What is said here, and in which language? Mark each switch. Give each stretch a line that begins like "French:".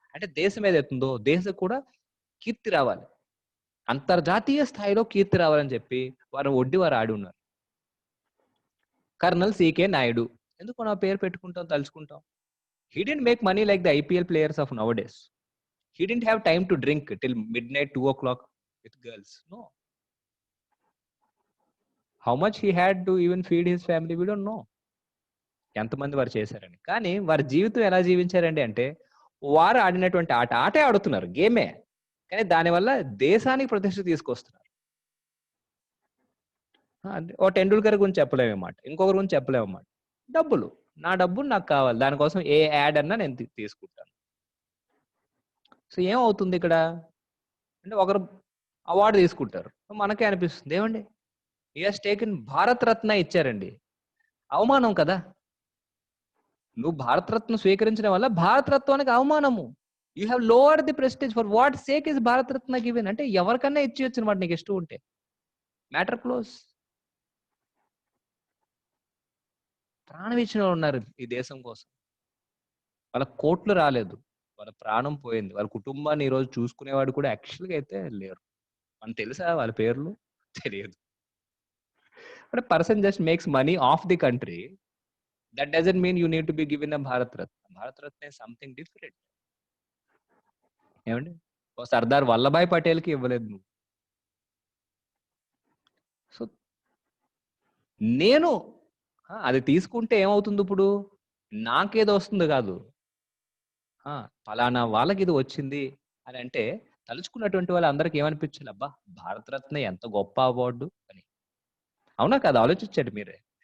Telugu: అంటే దేశం ఏదైతుందో దేశం కూడా కీర్తి రావాలి, అంతర్జాతీయ స్థాయిలో కీర్తి రావాలని చెప్పి వారు ఆడి ఉన్నారు. కర్నల్ సికే నాయుడు, ఎందుకు నా పేరు పెట్టుకుంటాం, తలుచుకుంటాం.
English: He didn't make money like the IPL players of nowadays. He didn't have time to drink till midnight, 2 o'clock with girls. No. How much he had to even feed his family, we don't know.
Telugu: ఎంతమంది వారు చేశారని. కానీ వారి జీవితం ఎలా జీవించారండి అంటే, వారు ఆడినటువంటి ఆటే ఆడుతున్నారు, గేమే. కానీ దానివల్ల దేశానికి ప్రతిష్ట తీసుకొస్తున్నారు. ఓ టెండూల్కర్ గురించి చెప్పలేమన్నమాట, ఇంకొకరి గురించి చెప్పలేమన్నమాట. డబ్బులు, నా డబ్బులు నాకు కావాలి, దానికోసం ఏ యాడ్ అన్నా నేను తీసుకుంటాను. సో ఏమవుతుంది ఇక్కడ అంటే, ఒకరు అవార్డు తీసుకుంటారు, మనకే అనిపిస్తుంది ఏమండి
English: he has taken
Telugu: భారత్ రత్న ఇచ్చారండి, అవమానం కదా. నువ్వు భారత రత్న స్వీకరించడం వల్ల భారత రత్నానికి అవమానము.
English: You have lowered the prestige. For what sake is Bharat Ratna given?
Telugu: అంటే ఎవరికన్నా ఇచ్చేయచ్చు అనమాట, నీకు ఇష్టం ఉంటే.
English: Matter close.
Telugu: ప్రాణం ఇచ్చిన వాళ్ళు ఉన్నారు ఈ దేశం కోసం, వాళ్ళ కోట్లు రాలేదు, వాళ్ళ ప్రాణం పోయింది, వాళ్ళ కుటుంబాన్ని ఈ రోజు చూసుకునేవాడు కూడా యాక్చువల్గా అయితే లేరు. మనకు తెలుసా వాళ్ళ పేర్లు? తెలియదు.
English: But a person just makes money off the country, that doesn't mean you need to be given a Bharat Ratna. Bharat Ratna is something different.
Telugu: ఏమండి, ఓ సర్దార్ వల్లభాయ్ పటేల్ కి ఇవ్వలేదు నువ్వు. సో నేను అది తీసుకుంటే ఏమవుతుంది ఇప్పుడు? నాకేదో వస్తుంది కాదు, ఫలానా వాళ్ళకి ఇది వచ్చింది అని అంటే తలుచుకున్నటువంటి వాళ్ళందరికీ ఏమనిపించాలి, అబ్బా భారతరత్న ఎంత గొప్ప అవార్డు అని. అవునా కదా? ఆలోచించండి మీరే.